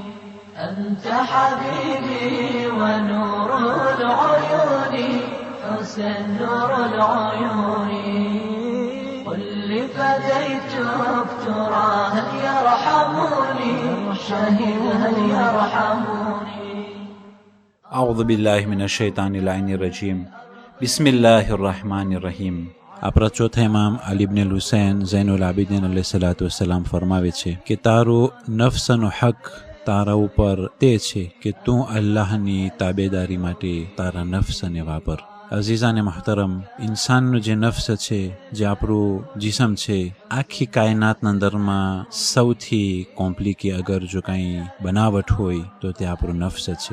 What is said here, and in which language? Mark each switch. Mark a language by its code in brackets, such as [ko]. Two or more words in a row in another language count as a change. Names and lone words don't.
[ar] أنت حبيبي ونور العيون، حسن نور العيون. قل لي فديتك ترى هل يرحموني؟ شهيد هل يرحموني؟ أعوذ بالله من الشیطان اللعین الرجیم. بسم الله الرحمن الرحیم. [gu] આપણા ચોથા ઇમામ અલી ઇબ્ન હુસૈન ઝૈનુલ આબિદીન અલૈહિસ્સલામ ફરમાવે છે કે તારો નફ્સનો હક તારા ઉપર તે છે કે તું અલ્લાહની તાબેદારી માટે તારા નફ્સને વાપર. અઝીઝાને મહતરમ, ઇન્સાનનું જે નફ્સ છે, જે આપણું જિસમ છે, આખી કાયનાતના અંદરમાં સૌથી કોમ્પ્લિકે અગર જો કાંઈ બનાવટ હોય તો તે આપણું નફ્સ છે.